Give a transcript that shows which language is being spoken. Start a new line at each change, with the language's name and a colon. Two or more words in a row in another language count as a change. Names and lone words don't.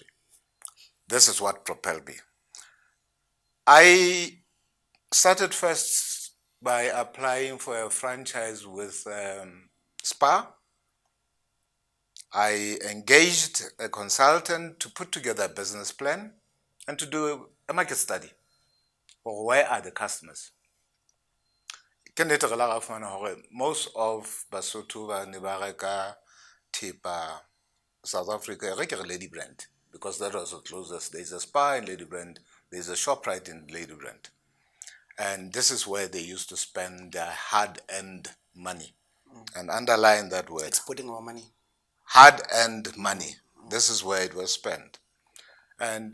English: This is what propelled me. I started first by applying for a franchise with SPAR. I engaged a consultant to put together a business plan and to do a market study for where are the customers. Most of Basotho
Southern Sotho: ba ne ba reka thepa South Africa re ke Lady Brand,
English: because that was the closest. There's a SPAR in Lady Brand, there's a ShopRite in Lady Brand. And this is where they used to spend their hard-earned money. And underline that word. Exporting our money. Hard-earned money. This is where it was spent.